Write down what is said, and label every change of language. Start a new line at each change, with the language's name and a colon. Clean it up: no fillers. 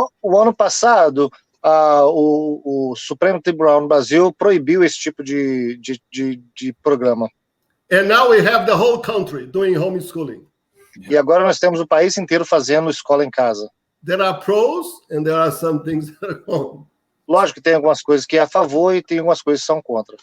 Portuguese: O ano passado, o Supremo Tribunal no Brasil proibiu esse tipo de programa.
English: And now we have the whole country doing homeschooling.
Portuguese: E agora nós temos o país inteiro fazendo escola em casa.
English: There are pros and there are some things that are wrong.
Portuguese: Lógico que tem algumas coisas que é a favor e tem algumas coisas que são contra.